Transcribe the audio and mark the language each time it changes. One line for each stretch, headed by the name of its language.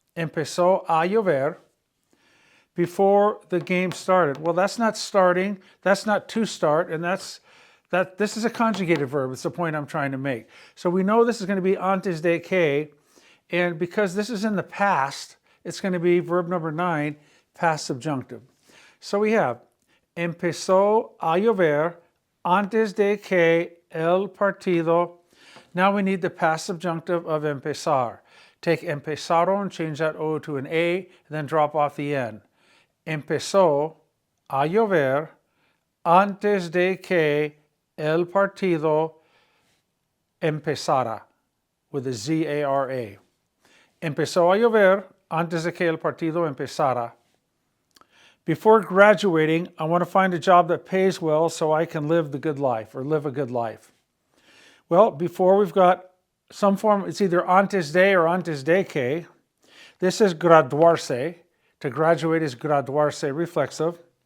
Spanish: Empezó a llover
English: before the game started. Well, that's not starting. That's not to start, and this is a conjugated verb. It's the point I'm trying to make. So we know this is going to be
Spanish: antes de que.
English: And because this is in the past, it's going to be verb number 9, past subjunctive. So we have
Spanish: empezó a llover antes de que el partido. Now we need the past subjunctive of empezar. Take empezaron, change that O to an A, and then drop off the N. Empezó a llover antes de que el partido empezara,
English: with a
Spanish: Z-A-R-A. Empezó a llover antes de que el partido empezara.
English: Before graduating, I want to find a job that pays well so I can live the good life, or live a good life. Well, before we've got some form, it's either antes de or
Spanish: antes de que.
English: This is graduarse. To graduate is graduarse, reflexive.